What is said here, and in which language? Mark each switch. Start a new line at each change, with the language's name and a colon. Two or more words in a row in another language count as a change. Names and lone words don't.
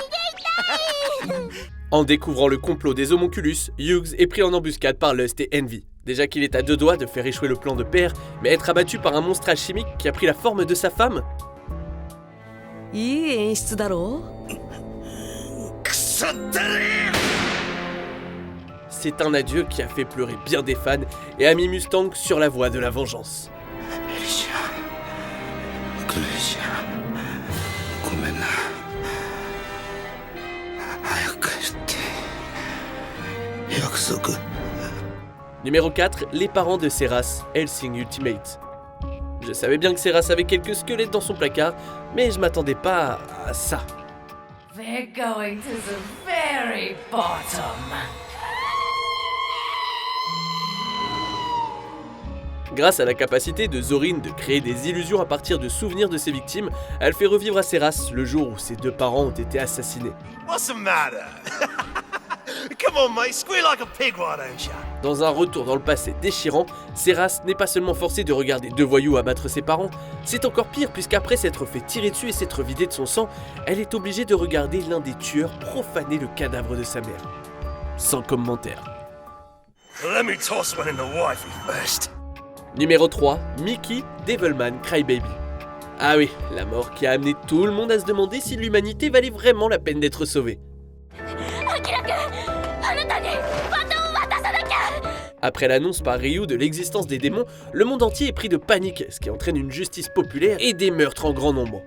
French: En découvrant le complot des homonculus, Hughes est pris en embuscade par Lust et Envy. Déjà qu'il est à deux doigts de faire échouer le plan de père, mais être abattu par un monstre alchimique qui a pris la forme de sa femme?
Japanese: いい演出だろ
French: C'est un adieu qui a fait pleurer bien des fans et a mis Mustang sur la voie de la vengeance.
Japanese: エリシアクレイシアごめんな早く帰って約束
French: Numéro 4, les parents de Seras, Hellsing Ultimate. Je savais bien que Seras avait quelques squelettes dans son placard, mais je m'attendais pas à ça.
English: They're going to the very bottom.
French: Grâce à la capacité de Zorin de créer des illusions à partir de souvenirs de ses victimes, elle fait revivre à Seras le jour où ses deux parents ont été assassinés.
English: What's the matter? Come on, mate, squeal like a pig, why don't you?
French: Dans un retour dans le passé déchirant, Seras n'est pas seulement forcé de regarder deux voyous abattre ses parents, c'est encore pire puisqu'après s'être fait tirer dessus et s'être vidé de son sang, elle est obligée de regarder l'un des tueurs profaner le cadavre de sa mère. Sans commentaire.
English: Let me toss one in the wifey first.
French: Numéro 3, Mickey Devilman Crybaby. Ah oui, la mort qui a amené tout le monde à se demander si l'humanité valait vraiment la peine d'être sauvée. Après l'annonce par Ryu de l'existence des démons, le monde entier est pris de panique, ce qui entraîne une justice populaire et des meurtres en grand nombre.